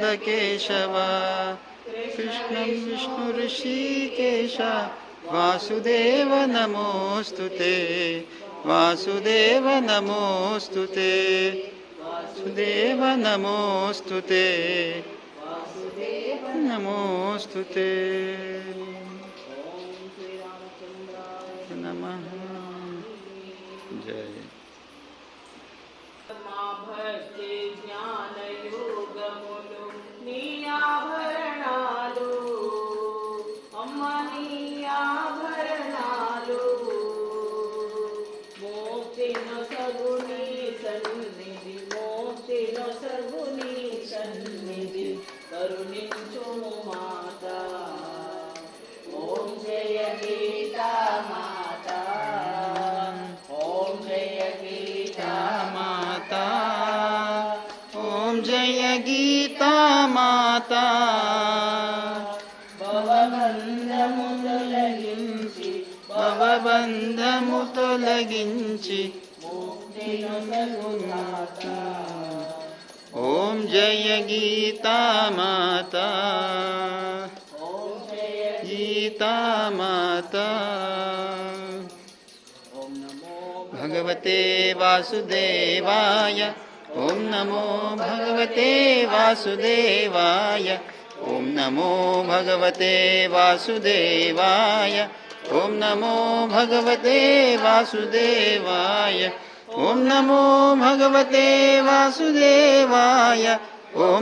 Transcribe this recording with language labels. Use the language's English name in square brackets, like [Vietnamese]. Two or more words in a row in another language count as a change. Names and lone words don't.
[Sanskrit] केशव कृष्णं विष्णु ऋषिकेश वासुदेव नमोऽस्तुते वासुदेव नमोऽस्तुते वासुदेव नमोऽस्तुते नमोऽस्तुते नमः। जय [Telugu] భక్తి జ్ఞాన యోగములు నీ ఆభరణాలు అమ్మ నీ ఆభరణాలు మోక్షిను సగుని సన్నిధి మోక్షిను సగుని సన్నిధి కరుణించు మాత ఓం జయ గీతా మాత ఓం జయ గీతా మాతా ఓం జయ గీతా మాతా భవబంధము తొలగించి భవబంధము తొలగించి ముక్తిను సగునాథ ఓం జయ గీతా మాతా ఓం జయ గీతా మాతా [Sanskrit] ఓం నమో భగవతే వాసుదేవాయ ఓం నమో భగవతే వాసుదేవాయ ఓం నమో భగవతే వాసుదేవాయ ఓం నమో భగవతే వాసుదేవాయ ఓం నమో భగవతే వాసుదేవాయ ఓం